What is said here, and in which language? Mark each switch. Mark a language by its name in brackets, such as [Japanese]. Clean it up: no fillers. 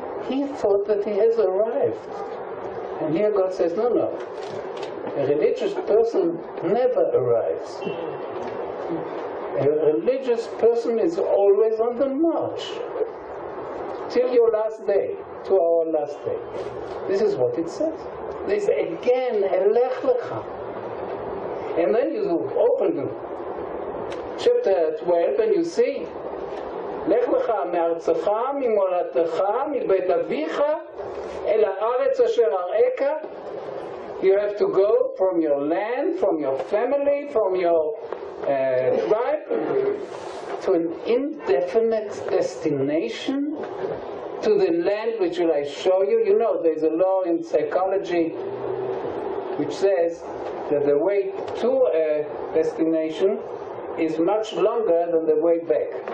[English] He thought that he has arrived. And here God says, no, no. A religious person never arrives. A religious person is always on the march. Till your last day, to our last day. This is what it says. There's again a Lech Lecha. And then you open chapter 12 and you see [Hebrew] לך לך מארצך, ממולדתך, מבית אביך, אל הארץ אשר אראך. [English] You have to go from your land, from your family, from your tribe, to an indefinite destination, to the land which will I show you. You know, there's a law in psychology which says that the way to a destination is much longer than the way back.